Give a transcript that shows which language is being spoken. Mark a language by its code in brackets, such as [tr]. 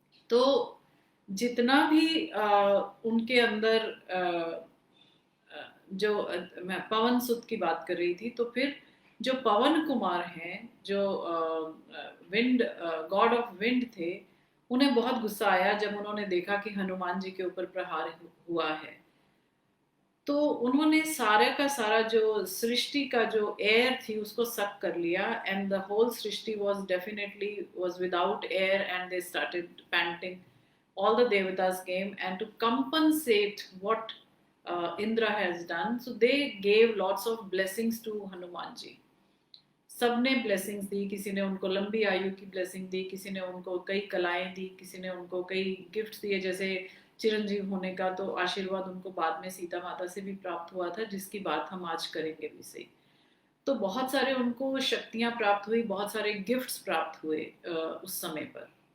[hi] तो जितना भी उनके अंदर जो मैं पवन सुत की बात कर रही थी, तो फिर जो पवन कुमार हैं, जो विंड, गॉड ऑफ विंड थे, उन्हें बहुत गुस्सा आया जब उन्होंने देखा कि हनुमान जी के ऊपर प्रहार हुआ है। तो उन्होंने सारे का सारा जो सृष्टि का जो एयर थी उसको सक कर लिया, [en] And the whole srishti was definitely was without air, and they started panting. All the devatas came, and to compensate what Indra has done, so they gave lots of blessings to Hanuman ji. [hi] सबने blessings दी, किसी ने उनको लंबी आयु की blessing दी, किसी ने उनको कई कलाएं दी, किसी ने उनको कई गिफ्ट्स दिए, जैसे चिरंजीव होने का तो आशीर्वाद उनको बाद में सीता माता से भी प्राप्त हुआ था, जिसकी बात हम आज करेंगे भी सही। तो बहुत सारे उनको शक्तियां प्राप्त हुई, बहुत सारे गिफ्ट्स प्राप्त हुए उस समय पर।